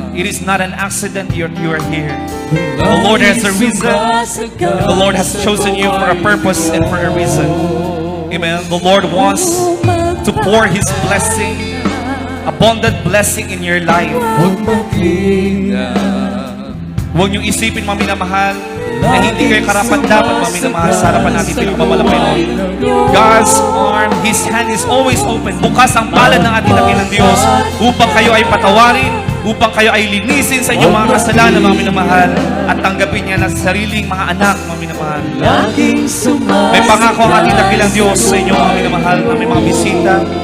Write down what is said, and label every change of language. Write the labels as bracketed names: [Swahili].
[English] It is not an accident you are here. The Lord has a reason. The Lord has chosen you for a purpose and for a reason. Amen. The Lord wants to pour His blessing, abundant blessing in your life. [Filipino] Huwag niyong isipin, mga minamahal, na hindi kayo karapat-dapat, mga minamahal, sa harapan natin pinagmamalapay noon. [English] God's arm, His hand is always open. [Filipino] Bukas ang palad ng ating dakilang Diyos upang kayo ay patawarin, upang kayo ay linisin sa inyong mga kasalanan, mga minamahal, at tanggapin niya na sariling mga anak, mga minamahal. May pangako ang ating dakilang Diyos sa inyong mga minamahal, na may mga bisita.